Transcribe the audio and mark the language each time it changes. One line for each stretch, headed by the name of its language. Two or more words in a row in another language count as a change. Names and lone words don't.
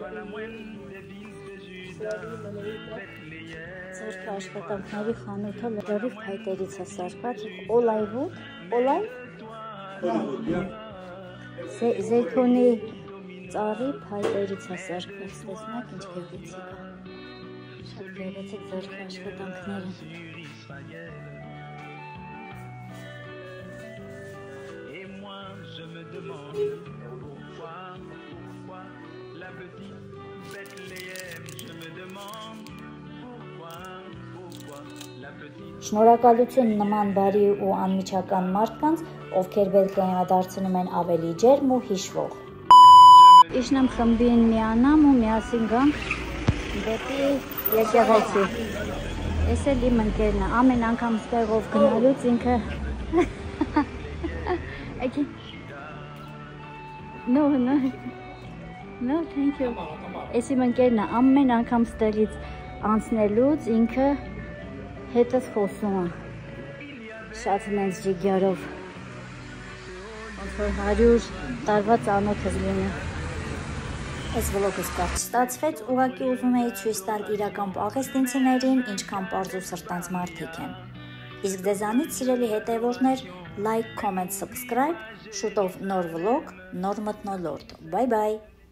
Armenian: Ձերքը աշխատանքների խանութը լրիվ փայտերից է սարքած։ Օլայվ։ Զեյթունի ծառի փայտերից է սարքած, տեսնեք ինչ գեղեցիկ է։ Շատ գեղեցիկ ձեռքի աշխատանքները։
French: Je me demande pourquoi la petite Bethléem, je me demande pourquoi la petite
Armenian: Շնորհակալություն նման բարի ու անմիջական մարդկանց, ովքեր Բեթլեհեմը են ավելի ջերմ ու հիշվող։ Իշնամ խմբին միանամ ու միասին գանք դեպի եկեղեցի։ Էս էլ իմ ընկերն է, ամեն անգամ ստեղով գնալուց ինքը
English: No, thank you.
Armenian: Էս իմ ընկերն է, ամեն անգամ ստեղից անցնելուց ինքը հետս խոսում է։ Շատ նենց ջիգյարով։ Ոնց որ 100 տարվա ծանոթս լինի։ Այս վլոգս կարճ ստացվեց, ուղղակի ուզում էի ցույց տալ իրական պաղեստինցիներին, ինչքան պարզ ու սրտանց մարդիկ են։ Իսկ ձեզանից սիրելի հետևորդներ,
English: like, comment, subscribe,
Armenian: շուտով նոր վլոգ, նոր մթնոլորտ։
English: Bye bye։